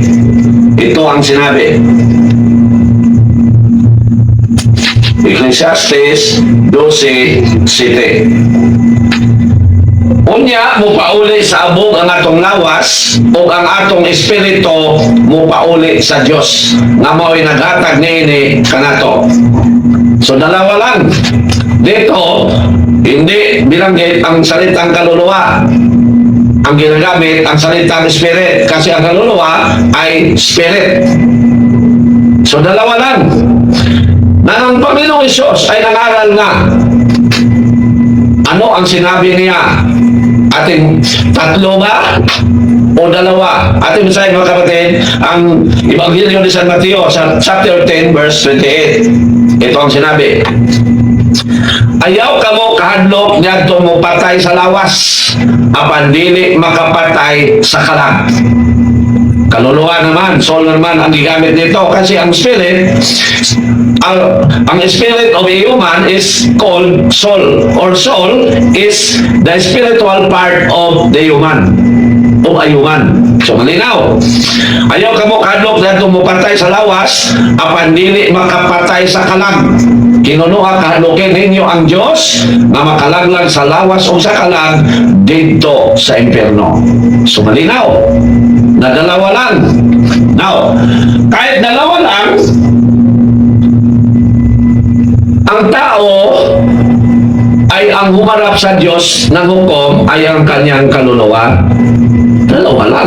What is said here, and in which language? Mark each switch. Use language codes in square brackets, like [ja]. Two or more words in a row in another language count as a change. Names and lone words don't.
[tl] Ito ang sinabi. Ecclesiastes 12:7. [ceb] Unya, mupauli sa abog ang atong lawas o ang atong espiritu mupauli sa Dios nga mao'y naghatag niini kanato. [tl] So dalawa lang. Dito, hindi bilanggit ang salitang kaluluwa. Ang ginagamit ang salitang spirit kasi ang kaluluwa ay spirit. So dalawa lang. Na ang Panginoong Hesus ay nangaral na. Ano ang sinabi niya? Ating tatlo ba? O dalawa? Ating basahin mga kapatid, ang Ebanghelyo ni San Mateo sa chapter 10 verse 28. Ito ang sinabi. [ceb] Ayaw kamo kahadlok ngadto mo patay sa lawas, apan dili makapatay sa kalag. [tl] Kaluluwa naman, soul naman ang gigamit nito kasi ang spirit ang [en] spirit of a human is called soul, or soul is the spiritual part of the human, of a human. [ceb] So malinaw, ayaw ka mo kadlok na tumupatay sa lawas apan dili makapatay sa kalag. Kinunuha kahadlokin ninyo ang Diyos na makalaglag sa lawas o sa kalag dito sa impyerno. [tl] So malinaw na dalawa lang. Now, kahit dalawa lang, ang tao ay ang humarap sa Diyos ng hukom ay ang kanyang kaluluwa. Dalawa lang.